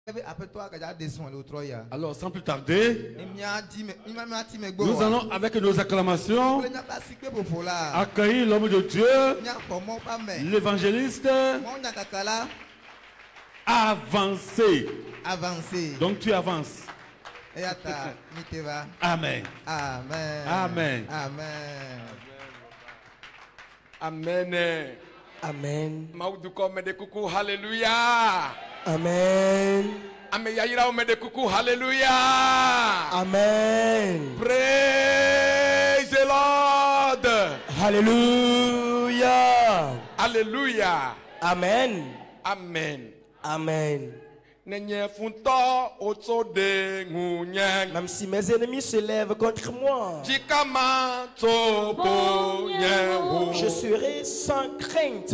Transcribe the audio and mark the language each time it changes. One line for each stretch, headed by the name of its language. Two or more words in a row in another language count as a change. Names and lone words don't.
French: Alors, sans plus tarder, nous allons, avec nos acclamations, accueillir l'homme de Dieu, l'évangéliste, avancer. Donc, tu avances. Amen. Amen. Amen. Amen. Amen. Amen.
Ewe: Mauduko mede kuku hallelujah. Amen. Ameyayira mede kuku hallelujah. Amen.
English: Praise the Lord. Hallelujah. Hallelujah. Amen. Amen. Amen.
French: Même si mes ennemis se lèvent contre moi, je serai sans crainte.